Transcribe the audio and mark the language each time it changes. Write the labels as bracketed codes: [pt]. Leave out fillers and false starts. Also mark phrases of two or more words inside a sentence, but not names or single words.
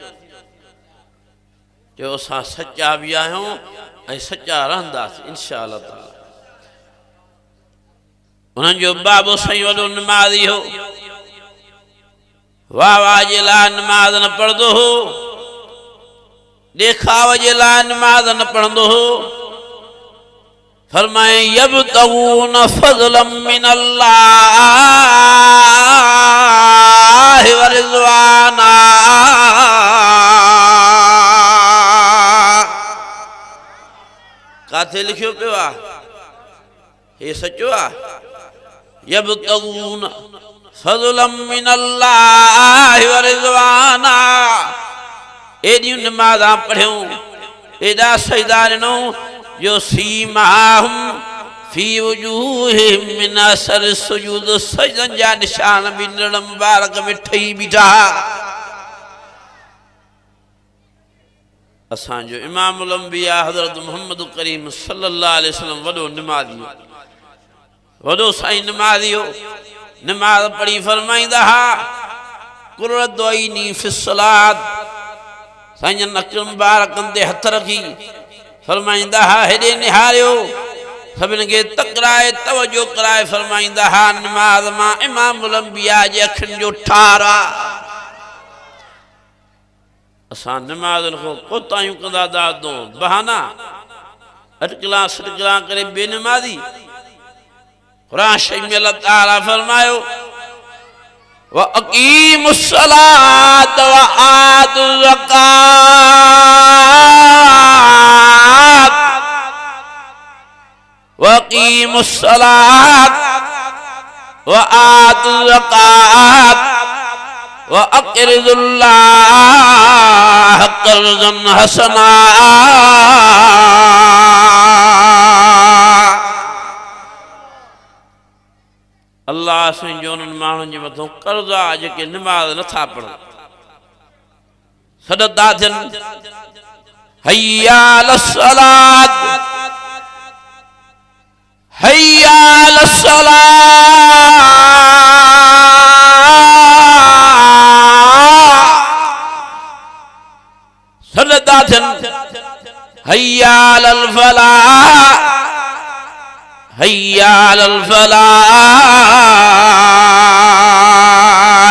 [sd] जो असां सच्चा भी आहियूं ऐं सच्चा रहंदासीं [ar] إن شاء الله تعالى [sd] उन्हनि जो बाबो साईं वॾो निमाज़ी हो वाह वाह जे लाइ निमाज़ न पढ़ंदो हो ॾेखाव जे लाइ निमाज़ न पढ़ंदो हो फरमाए [ar] يبتغون فضلا من الله ورضوانا [sd] काथे लिखियो पियो आहे हे सचो आहे [ar] يبتغون فضلا من الله ورضوانا. [sd] एॾियूं नमाज़ां पढ़ियूं, एॾा सजदा ॾिनऊं जो [ar] سيماهم في وجوههم من أثر السجود, [sd] सजदनि जा निशान बि निड़ मुबारक में ठही बीठा। असांजो [ar] إمام الأنبياء [sd] हज़रत मुहम्मद करीम [ar] صلى الله عليه وسلم [sd] वॾो निमाज़ी, वॾो साईं निमाज़ी हो। नमाज़ पढ़ी फरमाईंदा हा [ar] قرة عيني في الصلاة. [sd] साईं नक मुबारकनि ते हथ रखी फरमाईंदा हा हेॾे निहारियो, सभिनि खे तकराए तवजो कराए फरमाईंदा हा नमाज़ मां [ar] إمام الأنبياء [sd] जे अखियुनि जो ठार आ। असां नमाज़नि खां कोताहियूं कंदा दादो, बहाना अटकला सटकला करे बेनमाज़ी। कुरान शरीफ में अल्लाह ताला फरमायो [ar] وأقيموا الصلاة وآتوا الزكاة وأقيموا الصلاة وآتوا الزكاة وأقرضوا الله قرضا حسنا. [sd] अल्लाह साईं जो उन्हनि माण्हुनि जे मथां कर्ज़ आहे जेके नमाज़ नथा पढ़नि, सॾदा थियनि [ar] حي على الصلاة حي على الصلاة, [sd] सॾदा थियनि [ar] حي على الفلاح حي على الفلاح.